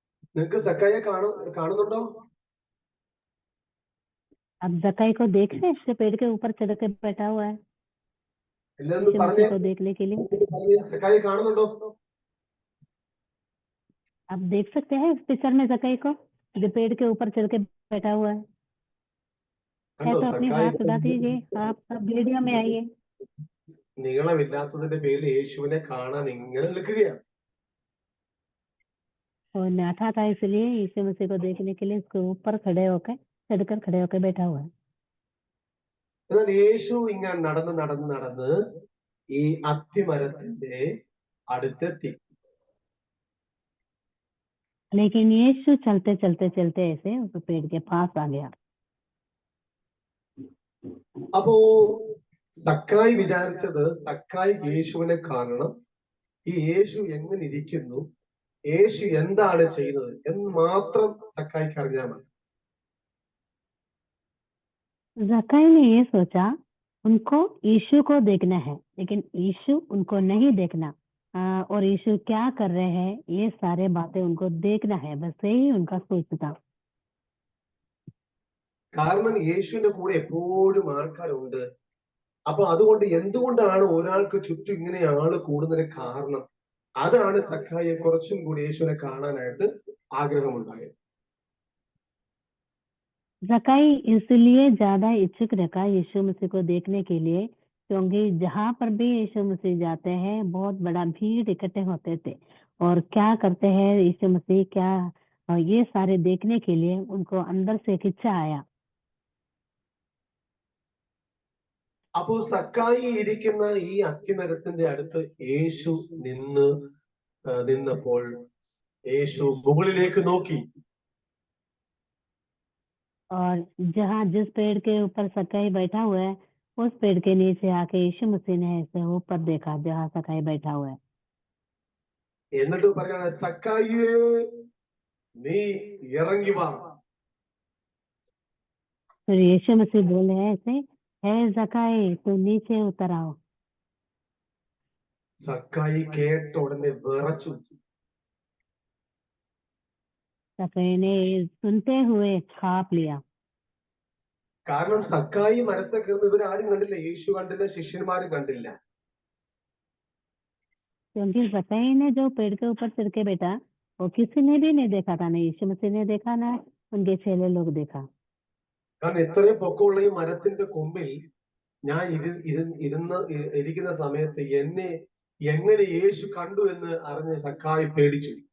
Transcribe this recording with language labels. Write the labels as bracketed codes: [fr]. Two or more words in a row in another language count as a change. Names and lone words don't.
[ml] നിങ്ങൾക്ക് സക്കായിയെ കാണുന്നുണ്ടോ? [hi] अब जकाई को देख रहे हैं, इससे पेड़ के ऊपर चढ़ के बैठा हुआ है [ml] എല്ലാരും यीशु പറഞ്ഞേ, [hi] मसीह को देखने के लिए। [ml] സക്കായി കാണുന്നുണ്ടോ? [hi] आप देख सकते हैं इस पिक्चर में जकाई को, जो पेड़ के ऊपर चढ़ के बैठा हुआ है [ml] കണ്ടോ? [hi] तो अपनी സക്കായി हाथ उठा दीजिए, आप सब वीडियो में आइए। [ml] നീളമില്ലാത്തതിന്റെ പേരിൽ യേശുവിനെ കാണാൻ ഇങ്ങനെ നിൽക്കുകയാണ്. [hi] और नाथा था इसलिए यीशु मसीह को देखने के लिए इसके ऊपर खड़े होकर चढ़कर खड़े होकर बैठा हुआ है। [ml] എന്നാൽ യേശു ഇങ്ങനെ നടന്ന് നടന്ന് നടന്ന് ഈ അത്തിമരത്തിന്റെ അടുത്തെത്തി. [hi] लेकिन यीशु चलते चलते चलते ऐसे उस पेड़ के पास आ गया। [ml] അപ്പോ സക്കായി വിചാരിച്ചത് സക്കായി യേശുവിനെ കാണണം, ഈ യേശു എങ്ങനെ ഇരിക്കുന്നു, യേശു എന്താണ് ചെയ്യുന്നത് എന്ന് മാത്രം സക്കായിക്ക് അറിഞ്ഞാൽ മതി. [hi] जकाई ने ये सोचा उनको यीशु को देखना है, लेकिन यीशु उनको नहीं देखना, और यीशु क्या कर रहे हैं ये सारे बातें उनको देखना है, बस यही उनका सोच था। [ml] കാരണം യേശുവിന്റെ കൂടെ എപ്പോഴും ആൾക്കാരുണ്ട്. അപ്പൊ അതുകൊണ്ട് എന്തുകൊണ്ടാണ് ഒരാൾക്ക് ചുറ്റും ഇങ്ങനെ ആള് കൂടുന്നതിന് കാരണം, അതാണ് സക്കായിയെ കുറച്ചും കൂടി യേശുവിനെ കാണാനായിട്ട് ആഗ്രഹമുണ്ടായത്. [hi] जकाई इसलिए ज्यादा इच्छुक रखा यीशु मसीह को देखने के लिए, क्योंकि जहाँ पर भी यीशु मसीह जाते हैं बहुत बड़ा भीड़ इकट्ठे होते थे, और क्या करते हैं यीशु मसीह क्या, ये सारे देखने के लिए उनको अंदर से एक इच्छा आया। [ml] അപ്പോ സക്കായി ഇരിക്കുന്ന ഈ അത്തിമരത്തിന്റെ അടുത്ത് യേശു നിന്നപ്പോൾ യേശു മുകളിലേക്ക് നോക്കി. [hi] और जहाँ जिस पेड़ के ऊपर सकाई बैठा हुआ है उस पेड़ के नीचे आके यीशु मसीह ने ऐसे ऊपर देखा जहाँ सकाई बैठा हुआ है। [ml] എന്നിട്ട് പറയാണ്, സക്കായിയെ നീ ഇറങ്ങി വാ. [hi] फिर यीशु मसीह बोले ऐसे, है जकाई तो नीचे उतर आओ। [ml] സക്കായി കേട്ട ഉടനെ വിറച്ചു. [hi] सकाई ने सुनते हुए खाप लिया, [ml] കാരണം സക്കായി മരത്തെ കയറുന്ന ഇവരാരും കണ്ടില്ല, യേശു കണ്ടില്ല, ശിഷ്യന്മാരും കണ്ടില്ല. [hi] क्योंकि सकाई ने जो पेड़ के ऊपर चढ़ के बैठा वो किसी ने भी नहीं देखा था, ना यीशु मसीह ने देखा ना उनके चेले लोग देखा। [ml] കാരണം ഇത്രയും പൊക്കമുള്ള ഈ മരത്തിന്റെ കൊമ്പിൽ ഞാൻ ഇരിക്കുന്ന സമയത്ത് എന്നെ എങ്ങനെ യേശു കണ്ടു എന്ന് അറിഞ്ഞ് സക്കായി പേടിച്ചു.